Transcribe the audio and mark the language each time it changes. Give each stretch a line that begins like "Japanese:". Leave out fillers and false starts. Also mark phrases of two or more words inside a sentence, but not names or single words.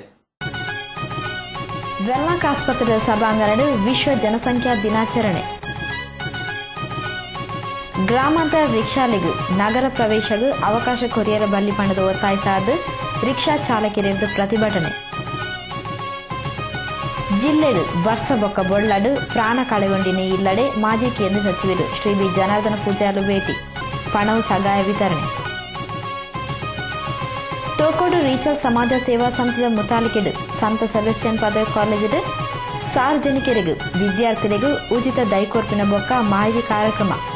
Tulu: ವೆಲ್ಲಾಕ್ ಆಸ್ಪತ್ರೆ ಸಭಾಂಗಣ ವಿಶ್ವ ಜನಸಂಖ್ಯಾ ದಿನಾಚರಣೆ. ಗ್ರಾಮಾಂತರ ರಿಕ್ಷಾಲಿಗೂ ನಗರ ಪ್ರವೇಶಗೂ ಅವಕಾಶ ಕೊರಿಯರ ಬಲ್ಲಿ ಪಣದ ಒತ್ತಾಯಿಸಾದ ರಿಕ್ಷಾ ಚಾಲಕರಿದ್ದು ಪ್ರತಿಭಟನೆ. ಜಿಲ್ಲೆಡು ವರ್ಷ ಬೊಕ್ಕ ಬೊಳ್ಳಡು ಪ್ರಾಣ ಕಳೆಗೊಂಡಿನ ಇಲ್ಲಡೆ ಮಾಜಿ ಕೇಂದ್ರ ಸಚಿವರು ಶ್ರೀ ಬಿ ಜನಾರ್ದನ ಪೂಜಾರು ಭೇಟಿ, ಪಣವು ಸಗಾಯ ವಿತರಣೆ. ತೋಕೋಡು ರೀಚಾರ್ಜ್ ಸಮಾಜ ಸೇವಾ ಸಂಸ್ಥೆಯ ಮುತಾಲಿಕೆಡು ಸಂತ ಸೆಬೆಸ್ಟಿಯನ್ ಪದವಿ ಕಾಲೇಜು ಸಾರ್ವಜನಿಕರಿಗೂ ವಿದ್ಯಾರ್ಥಿಗಳಿಗೂ ಉಚಿತ ದೈಕೋರ್ಪಿನ ಬೊಕ್ಕ ಮಾಹಿತಿ ಕಾರ್ಯಕ್ರಮ.